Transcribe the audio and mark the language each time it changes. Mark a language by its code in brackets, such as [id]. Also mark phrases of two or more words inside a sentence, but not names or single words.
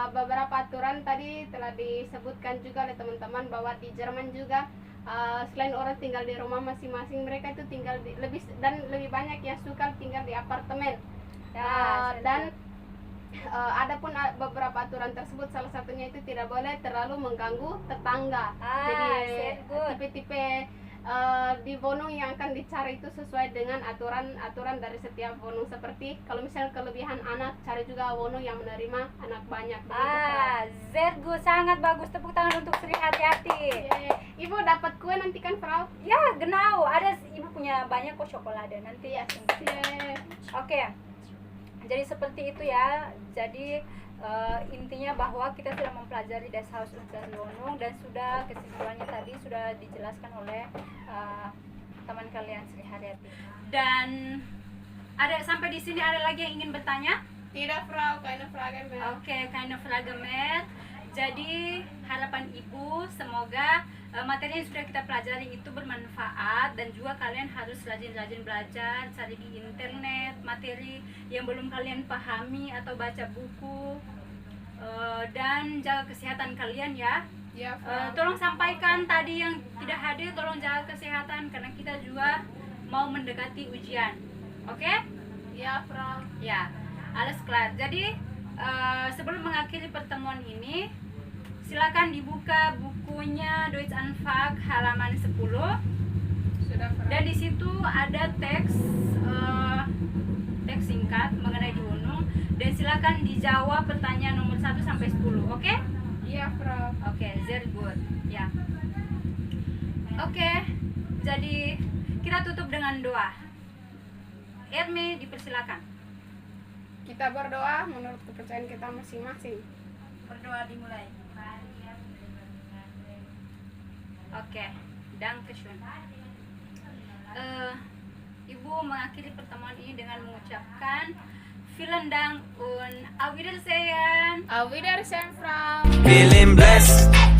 [id] Beberapa aturan tadi telah disebutkan juga oleh teman-teman bahwa di Jerman juga selain orang tinggal di rumah masing-masing, mereka itu tinggal lebih banyak yang suka tinggal di apartemen. Ya, Dan adapun beberapa aturan tersebut, salah satunya itu tidak boleh terlalu mengganggu tetangga. Jadi [en] very good. [id] tipe-tipe di Wonong yang akan dicari itu sesuai dengan aturan dari setiap Wonong. Seperti kalau misalnya kelebihan anak, cari juga Wonong yang menerima anak banyak. [en] very good, [id] sangat bagus. Tepuk tangan untuk Sri Haryati. Ibu dapat kue nanti kan, Frau? [de] Ya, genau. [id] Ada Ibu punya banyak kok coklat nanti ya. Oke. Jadi seperti itu ya. Jadi intinya bahwa kita sudah mempelajari [de] Das Haus und das Wohnung [id] dan sudah kesimpulannya tadi sudah dijelaskan oleh teman kalian Sri Haryati. Dan ada sampai di sini ada lagi yang ingin bertanya? Tidak, [de] Frau, keine Frage mehr. Oke, keine Frage mehr. [id] Jadi harapan Ibu semoga materi yang sudah kita pelajari itu bermanfaat dan juga kalian harus rajin-rajin belajar, cari di internet materi yang belum kalian pahami atau baca buku, dan jaga kesehatan kalian ya. Ya, Frau. Tolong sampaikan tadi yang tidak hadir, tolong jaga kesehatan karena kita juga mau mendekati ujian. Oke? Ya, Frau. [de] Ya, alles klar. [id] Jadi sebelum mengakhiri pertemuan ini, silakan dibuka bukunya Deutsch Anfang halaman 10. Sudah, Frau. Dan di situ ada teks singkat mengenai di Wohnung dan silakan dijawab pertanyaan nomor 1 sampai 10. Oke? Iya, Frau. Oke, [en] very good. [id] Ya. Oke. Jadi kita tutup dengan doa. Ermi dipersilakan. Kita berdoa menurut kepercayaan kita masing-masing. Berdoa dimulai. [de] Oke, dankeschön. [id] Ibu mengakhiri pertemuan ini dengan mengucapkan [de] vielen Dank und auf Wiedersehen. Auf Wiedersehen, Frau. [en] Feeling blessed.